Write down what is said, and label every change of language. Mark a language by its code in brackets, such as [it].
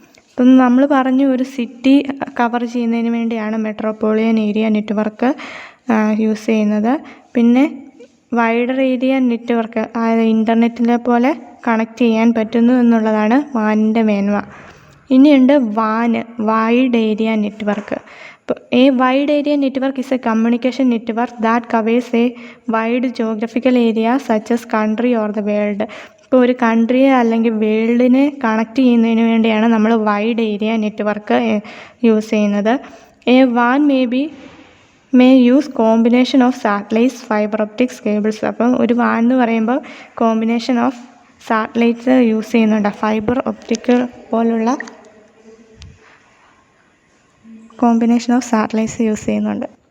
[ml] ഇപ്പം നമ്മൾ പറഞ്ഞു ഒരു സിറ്റി കവർ ചെയ്യുന്നതിന് വേണ്ടിയാണ് മെട്രോപൊളിയൻ ഏരിയ നെറ്റ്വർക്ക് യൂസ് ചെയ്യുന്നത്. പിന്നെ വൈഡർ ഏരിയ നെറ്റ്വർക്ക് ഇൻ്റർനെറ്റിലെ പോലെ കണക്ട് ചെയ്യാൻ പറ്റുന്നു എന്നുള്ളതാണ് വാനിൻ്റെ മേന്മ. ഇനിയുണ്ട് wide area network. [en] A wide area network is a communication network that covers a wide geographical area such as country or the world. [ml] ഇപ്പോൾ ഒരു കൺട്രിയെ അല്ലെങ്കിൽ വേൾഡിനെ കണക്ട് ചെയ്യുന്നതിന് വേണ്ടിയാണ് നമ്മൾ വൈഡ് ഏരിയ നെറ്റ്വർക്ക് യൂസ് ചെയ്യുന്നത്. [en] A van may use combination of satellites, fibre optics, cables. [ml] അപ്പം ഒരു van എന്ന് പറയുമ്പോൾ [en] combination of satellites [ml] യൂസ് ചെയ്യുന്നുണ്ട്, ഫൈബർ ഒപ്റ്റിക് പോലുള്ള കോമ്പിനേഷൻ ഓഫ് സാറ്റലൈറ്റ്സ് യൂസ് ചെയ്യുന്നുണ്ട്.